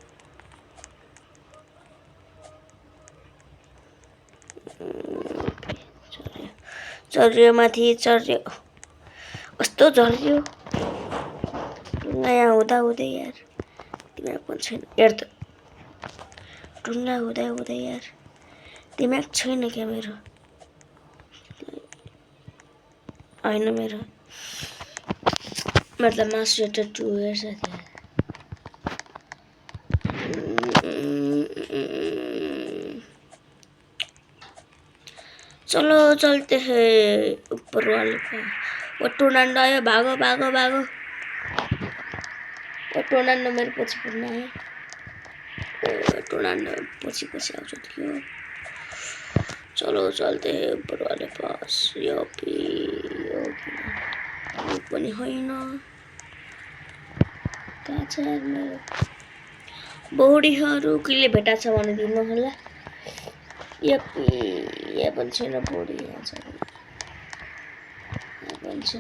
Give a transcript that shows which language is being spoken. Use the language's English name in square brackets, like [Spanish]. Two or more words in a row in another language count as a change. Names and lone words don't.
[Nepali] चढ्यो माथि चढ्यो, कस्तो झर्यो नयाँ हुँदा हुँदै यार। दिमाग पनि छैन हेर त, ढुङ्गा हुँदा हुँदै यार दिमाग छैन क्या मेरो? होइन मेरो मतलब मासु एउटा 2 इयर्स है। [Hindi] चलो चलते हैं ऊपर वाले का। [Nepali] वो टोर्नाडो आयो, [Hindi] भागो भागो भागो। [Nepali] वो टोर्नाडो मेरो पछि पुग्न आयो। टोर्नाडो पछि पछि आउँछ त्यो। [Hindi] चलो चलते हैं ऊपर वाले पास। [Nepali] यो पनि होइन, कहाँ छ मेरो बोडीहरू? कहिले भेटा छ भने दिनु होला। यहाँ पनि छैन बोडी। यहाँ पनि छैन।